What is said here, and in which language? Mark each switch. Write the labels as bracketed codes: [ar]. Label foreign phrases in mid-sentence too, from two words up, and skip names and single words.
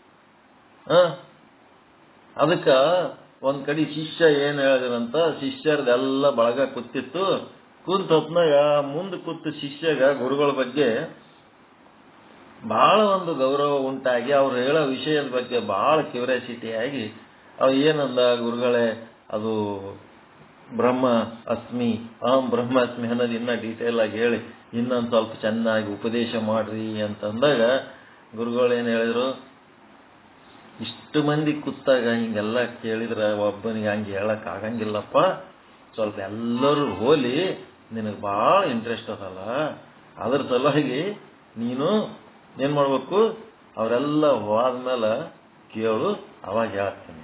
[kn] ಅದಕ್ಕ ಒಂದ್ ಕಡೆ ಶಿಷ್ಯ ಏನ್ ಹೇಳಿದ್ರಂತ, ಶಿಷ್ಯರದೆಲ್ಲ ಬಳಗ ಕೂತಿತ್ತು. ಕುಂತ ಹೊತ್ನಾಗ ಮುಂದೆ ಕೂತು ಶಿಷ್ಯಗ ಗುರುಗಳ ಬಗ್ಗೆ ಬಹಳ ಒಂದು ಗೌರವ ಉಂಟಾಗಿ ಅವ್ರು ಹೇಳೋ ವಿಷಯದ ಬಗ್ಗೆ ಬಹಳ ಕ್ಯೂರಿಯಾಸಿಟಿ ಆಗಿ ಅವ್ ಏನಂದ, ಗುರುಗಳೇ ಅದು [sa] ಬ್ರಹ್ಮ ಅಸ್ಮಿ ಅಹಂ ಬ್ರಹ್ಮಾಸ್ಮಿ [kn] ಅನ್ನೋದು ಇನ್ನ ಡೀಟೇಲ್ ಆಗಿ ಹೇಳಿ ಇನ್ನೊಂದು ಸ್ವಲ್ಪ ಚೆನ್ನಾಗಿ ಉಪದೇಶ ಮಾಡ್ರಿ ಅಂತಂದಾಗ ಗುರುಗಳು ಏನ್ ಹೇಳಿದ್ರು, ಇಷ್ಟು ಮಂದಿ ಕೂತಾಗ ಹಿಂಗೆಲ್ಲ ಕೇಳಿದ್ರೆ ಒಬ್ಬನಿಗೆ ಹಂಗೆ ಹೇಳಕ್ ಆಗಂಗಿಲ್ಲಪ್ಪ, ಸ್ವಲ್ಪ ಎಲ್ಲರೂ ಹೋಲಿ, ನಿನಗೆ ಭಾಳ ಇಂಟ್ರೆಸ್ಟ್ ಅದಲ್ಲ, ಅದ್ರ ಸಲುವಾಗಿ ನೀನು ಏನ್ ಮಾಡ್ಬೇಕು, ಅವರೆಲ್ಲ ಹೋದ್ಮೇಲೆ ಕೇಳು, ಅವಾಗ ಹೇಳ್ತೀನಿ.